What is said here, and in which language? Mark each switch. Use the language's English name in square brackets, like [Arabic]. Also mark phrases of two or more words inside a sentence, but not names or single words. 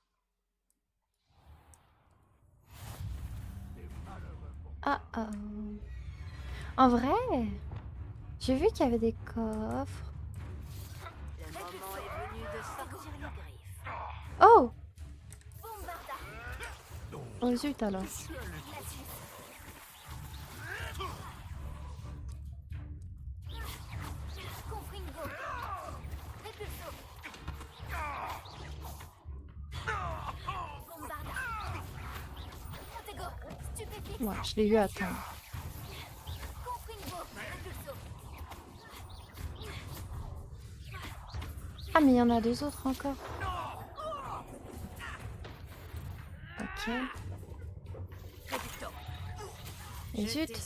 [French] Ah ah. En vrai, j'ai vu qu'il y avait des coffres. Le moment est venu de sortir les griffes. Oh! Bombarda. Oh zut alors. Confringo. Repulso. Bombarda. Protego. Stupéfixe. Ouais, je l'ai eu à temps. Confringo. Repulso. mais il y en a deux autres encore. Ok. Et zut.